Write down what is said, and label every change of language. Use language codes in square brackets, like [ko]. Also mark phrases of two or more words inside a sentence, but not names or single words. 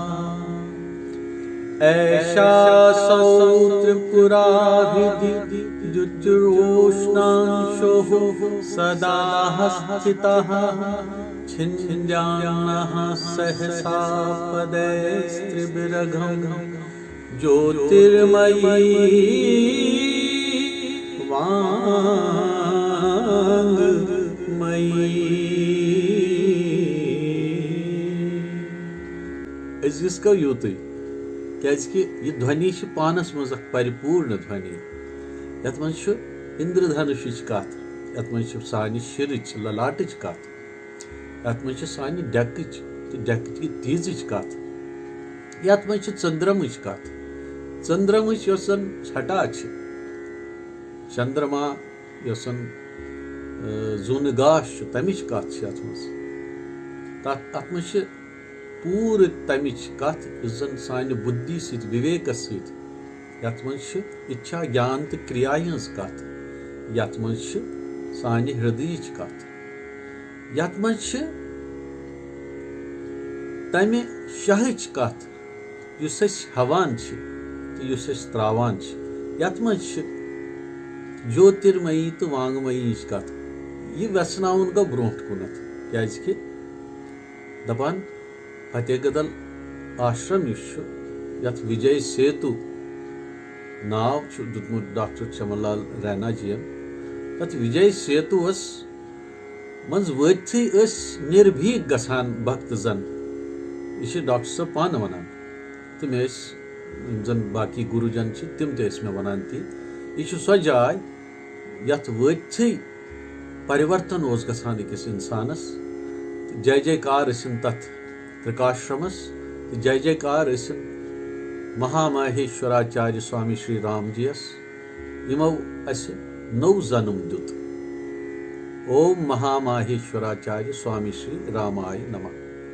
[sa] ऐषा सौ त्रिपुराभिद्युतिरोष्णांशोः सदा स्थितः छिन्द्यानः सहसा पदैस्त्रिभिरघं ज्योतिर्मयी वाङ्मयी। [ks] इसका यूत क्या ध्वनि पानस मज परिपूर्ण ध्वनि यत मज इंद्रधनुष कत यत मज सान शिर ललाट कत यत मज सान डेक तीज कत यत मज चंद्रम कत चंद्रम छटा चंद्रमा योसन जुन गाश तमिच कत अत मज पूरे तमिच कथ जन सान बुद्धि सत विवेक सत इच्छा ज्ञान तो क्रिया हज कथ यत मज सान हृदय कथ यत मज तमि शहच कथ युस अस हवान तो युस अस त्रावान यत मज ज्योतिर्मयी तो वांगमयी कथ यह वेसनाउन गो ब्रोट कुनत क्या दपान फतेहगदल आश्रम यथ विजय सेतु नाव दुतमुत डॉक्टर चमनलाल रैना जी तथ विजय सेतु मज वथी निर्भीक गसान भक्त जन यह डॉक्टर साहब पान वनान तम जन बाकी गुरुजन तिम ते मे वनान ती यह सो जाय यथ वथी परिवर्तन गसान अकिस इंसानस जय जयकार तथ त्रिकाश्रमस जय जयकार महामहेश्वराचार्य स्वामी श्री राम जी यमो नौ जन्म दुत। [sa] ओम महामहेश्वराचार्य स्वामी श्री रामाय नमः।